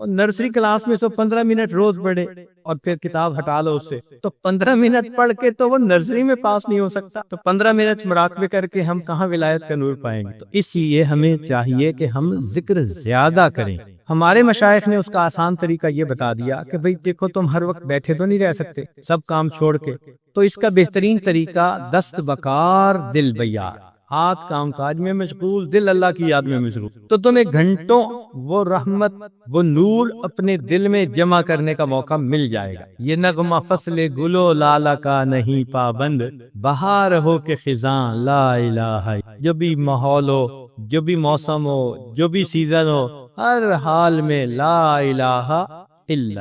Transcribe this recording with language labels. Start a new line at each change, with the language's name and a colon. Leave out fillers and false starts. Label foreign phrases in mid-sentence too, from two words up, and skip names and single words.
Urdu: اور نرسری کلاس میں سو 15 منٹ روز پڑھے اور پھر کتاب ہٹا لو اس سے، تو 15 منٹ پڑھ کے تو وہ نرسری میں پاس نہیں ہو سکتا، تو 15 منٹ مراقبے کر کے ہم کہاں ولایت کا نور پائیں گے؟ تو اس لیے ہمیں چاہیے کہ ہم ذکر زیادہ کریں۔ ہمارے مشائخ نے اس کا آسان طریقہ یہ بتا دیا کہ بھئی دیکھو تم ہر وقت بیٹھے تو نہیں رہ سکتے سب کام چھوڑ کے، تو اس کا بہترین طریقہ
Persian: دست بکار دل بیار،
Urdu: ہاتھ کام کاج میں مشغول، دل اللہ کی یاد میں مشغول، تو تمہیں گھنٹوں وہ رحمت وہ نور اپنے دل میں جمع کرنے کا موقع مل جائے گا۔ یہ نغمہ فصل گلو لالا کا نہیں پابند، بہار ہو کے خزاں
Arabic: لا الہ،
Urdu: جو بھی ماحول ہو، جو بھی موسم ہو، جو بھی سیزن ہو، ہر حال میں
Arabic: لا الہ الا۔